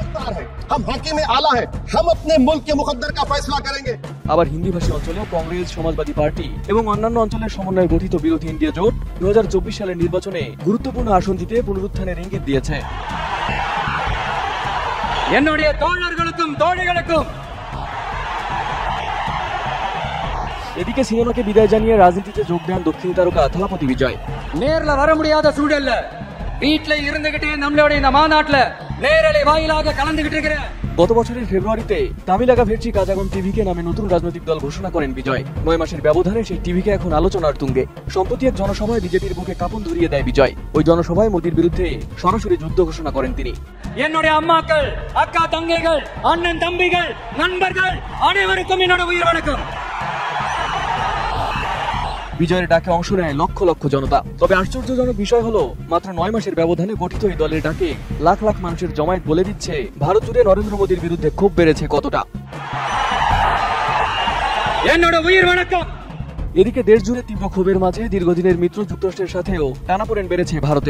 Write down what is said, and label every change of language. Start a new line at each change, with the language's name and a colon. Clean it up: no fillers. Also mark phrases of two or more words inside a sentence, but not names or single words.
Bangla: আবার হিন্দিভাষী অঞ্চলেও কংগ্রেস, সমাজবাদী পার্টি এবং অন্যান্য অঞ্চলের সমন্বয়ে গঠিত বিরোধী ইন্ডিয়া জোট 2024 সালের নির্বাচনে গুরুত্বপূর্ণ আসন জিতে পুনরুত্থানের ইঙ্গিত দিয়েছে। এদিকে সিনেমাকে বিদায় জানিয়ে রাজনীতিতে যোগ দেন দক্ষিণী তারকা থালাপতি বিজয়।
Tamil: நேர்ல வர முடியாத சூழல்ல வீட்ல இருந்துகிட்டே நம்மளோட இந்த மாநாட்டுல நேரலை வாயிலாக கலந்துகிட்டு இருக்கிற।
Bangla: গত বছরের ফেব্রুয়ারিতে তামিলাকা ভেট্রি কাজাগম টিভিকে নামে নতুন রাজনৈতিক দল ঘোষণা করেন বিজয়। 9 মাসের ব্যবধানে সেই টিভিকে এখন আলোচনার তুঙ্গে। সম্প্রতি এক জনসভায় বিজেপির বুকে কাঁপন ধরিয়ে দেয় বিজয়। ওই জনসভায় মোদীর বিরুদ্ধে সরাসরি যুদ্ধ ঘোষণা করেন তিনি।
Tamil: என்னுடைய அம்மாக்கள், அக்கா தங்கைகள், அண்ணன் தம்பிகள், நண்பர்கள் அனைவருக்கும் என்னோட உயிர் வணக்கம்।
Bangla: বিজয়ের ডাকে অংশ নেয় লক্ষ লক্ষ জনতা। তবে আশ্চর্যজনক বিষয় হলো মাত্র 9 মাসের ব্যবধানে গঠিত এই দলের ডাকে লাখ লাখ মানুষের জমায়েত বলে দিচ্ছে ভারত জুড়ে নরেন্দ্র মোদীর বিরুদ্ধে ক্ষোভ বেড়েছে কতটা। এদিকে দেশ জুড়ে তীব্র ক্ষোভের মাঝে দীর্ঘদিনের মিত্র যুক্তরাষ্ট্রের সাথেও টানাপোড়েন বেড়েছে ভারতের।